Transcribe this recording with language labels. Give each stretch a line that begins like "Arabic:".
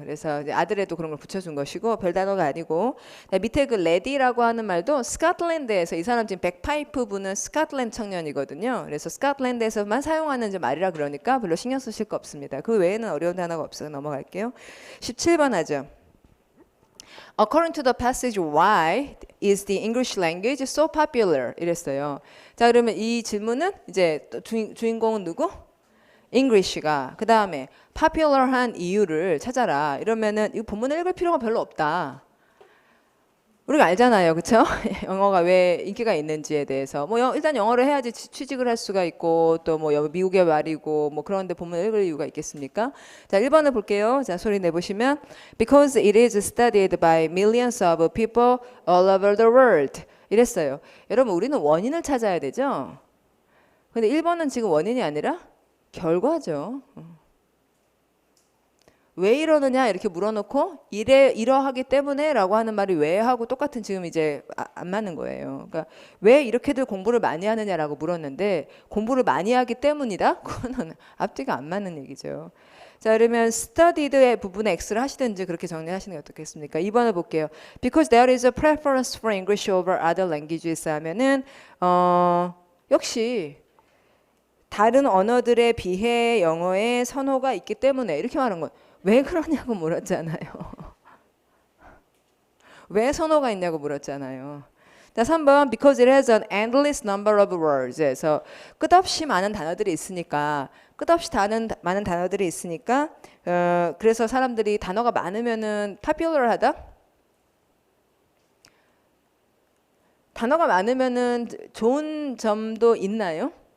Korean: 그래서 이제 아들에도 그런 걸 붙여준 것이고 별 단어가 아니고 밑에 그 레디라고 하는 말도 스코틀랜드에서 이 사람 지금 백파이프 부는 스코틀랜드 청년이거든요. 그래서 스코틀랜드에서만 사용하는 이제 말이라 그러니까 별로 신경 쓰실 거 없습니다. 그 외에는 어려운 단어가 없어서 넘어갈게요. 17번 하죠.
English: According to the passage, why is the English language so popular?
Korean: 이랬어요. 자, 그러면 이 질문은 이제 주인공은 누구? English가 그 다음에 popular한 이유를 찾아라. 이러면은 이 본문을 읽을 필요가 별로 없다. 우리가 알잖아요, 그렇죠? 영어가 왜 인기가 있는지에 대해서 뭐 일단 영어를 해야지 취직을 할 수가 있고 또 뭐 미국의 말이고 뭐 그런데 본문을 읽을 이유가 있겠습니까? 자, 1번을 볼게요. 자, 소리 내보시면
English: because it is studied by millions of people all over the world.
Korean: 이랬어요. 여러분 우리는 원인을 찾아야 되죠. 근데 1번은 지금 원인이 아니라 결과죠. 왜 이러느냐 이렇게 물어놓고 이러하기 때문에 라고 하는 말이 왜 하고 똑같은 지금 이제 안 맞는 거예요. 그러니까 왜 이렇게들 공부를 많이 하느냐라고 물었는데 공부를 많이 하기 때문이다? 그거는 앞뒤가 안 맞는 얘기죠. 자, 그러면 studied의 부분에 X를 하시든지 그렇게 정리하시는 게 어떻겠습니까? 2번을 볼게요.
English: Because there is a preference for English over other languages
Korean: 하면은 역시 다른 언어들에 비해 영어에 선호가 있기 때문에 이렇게 말한 건 왜 그러냐고 물었잖아요. 왜 선호가 있냐고 물었잖아요. 자, 3번
English: because it has an endless number of words.
Korean: 그래서 끝없이 많은 단어들이 있으니까 많은 단어들이 있으니까 그래서 사람들이 단어가 많으면은 popular하다? 단어가 많으면은 좋은 점도 있나요?